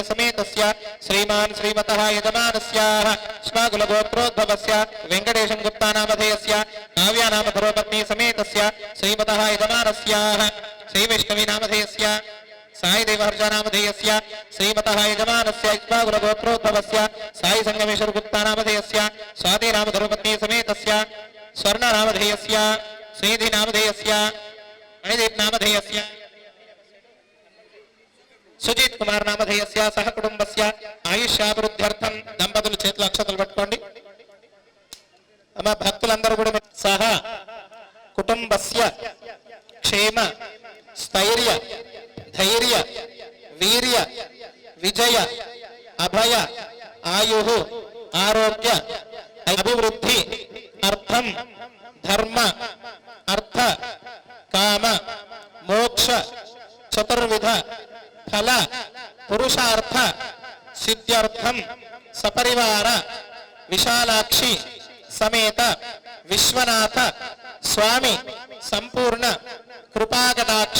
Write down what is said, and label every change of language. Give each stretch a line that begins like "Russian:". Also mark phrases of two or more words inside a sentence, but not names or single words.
Sanskrit: समेतस्य श्रीमान् श्रीमतः यजमानस्याः इष्पागुल गोत्रोद्भवस्य वेंकटेशं गुप्ता नामधेयस्य काव्या नाम धर्मपत्नी समेतस्य श्रीमतः यजमानस्याः श्री वैष्णवी नामधेयस्य साई देवहर्ष नामधेयस्य श्रीमतः यजमानस्य इक्ष्वाकुल गोत्रोद्भवस्य साई संगमेश्वर गुप्ता नामधेयस्य स्वाति नाम धर्मपत्नी समेतस्य स्वर्ण नामधेयस्य श्रीधि नामधेयस्य मणिदीप नामधेयस्य सुजीत कुमार नामधेयस्य सह कुटुंबस्य आयुष्याभिवृद्ध्यर्थं
Telugu: దంపతులు చేతులు అక్షతలు పట్టుకోండి అమ్మ భక్తులందరూ కూడా
Sanskrit: సహ కుటుంబస్య క్షేమ స్థైర్య धैर्य वीर्य विजय अभय आयु आरोग्य अभिवृद्धि अर्थम धर्म अर्थ काम मोक्ष चतुर्विध फल पुरुषार्थ सिद्ध्यर्थम सपरिवार विशालाक्षी समेत विश्वनाथ स्वामी संपूर्ण कृपाकटाक्ष